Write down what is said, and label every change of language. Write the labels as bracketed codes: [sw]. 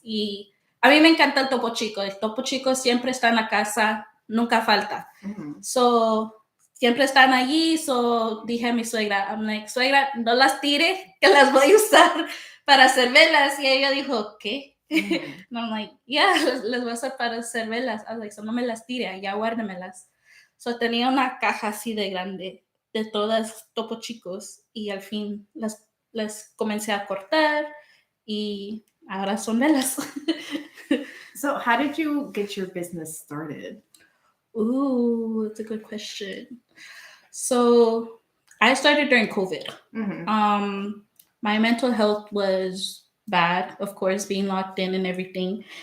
[es] Y a mí me encanta el Topo Chico. El Topo Chico siempre está en la casa, nunca falta. Mm-hmm. Siempre están allí. Dije a mi suegra, [en] I'm like, [es] suegra, no las tire, que las voy a usar para hacer velas. Y ella dijo, ¿qué? Mm-hmm. [en] And I'm like, yeah, [es] las voy a usar para hacer velas. [en] I was like, so [es] no me las tire, ya guárdemelas. So tenía una caja así de grande de todas Topo Chicos y al fin las comencé a cortar y ahora son velas. [en] So how did you get your business started? Ooh, that's a good question. So I started during COVID. Mm-hmm. My mental health was bad, of course, being locked in and everything.